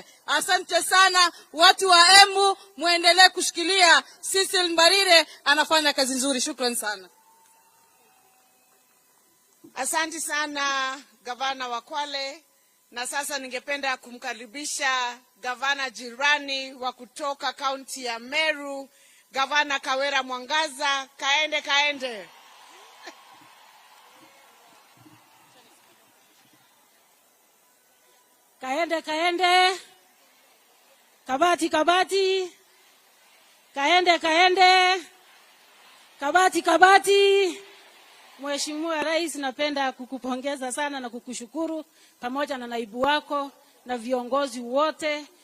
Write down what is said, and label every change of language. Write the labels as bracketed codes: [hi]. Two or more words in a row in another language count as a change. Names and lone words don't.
[sw] Asante sana watu wa Embu, muendelee kushikilia. Cecil Mbarire anafanya kazi nzuri. Shukrani sana. Asante sana gavana wa Kwale, na sasa ningependa kumkaribisha gavana jirani wa kutoka kaunti ya Meru, Gavana Kawera Mwangaza. [mer] Kaende kaende. Kaende kaende. Kabati kabati. Kaende kaende. Kabati kabati. [sw] Mheshimiwa Rais, napenda kukupongeza sana na kukushukuru pamoja na naibu wako na viongozi wote.